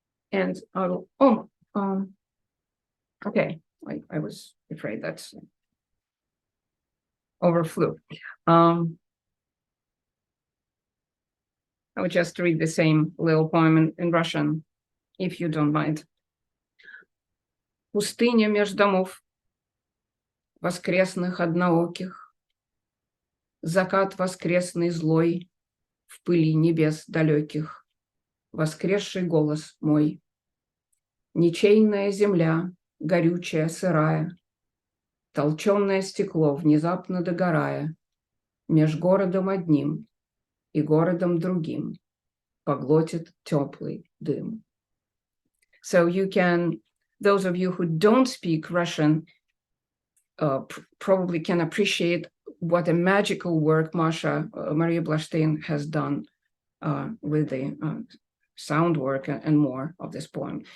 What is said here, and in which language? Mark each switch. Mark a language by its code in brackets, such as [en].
[en] And okay, I was afraid that's overflew. I would just read the same little poem in Russian, if you don't mind. [ru] Пустыня меж домов, воскресных однооких, закат воскресный злой, в пыли небес далеких, воскресший голос мой. Ничейная земля, горючая, сырая, толченое стекло, внезапно догорая, меж городом одним и городом другим поглотит теплый дым. [en] So you can, those of you who don't speak Russian probably can appreciate what a magical work Maria Blastein has done with the sound work and more of this poem.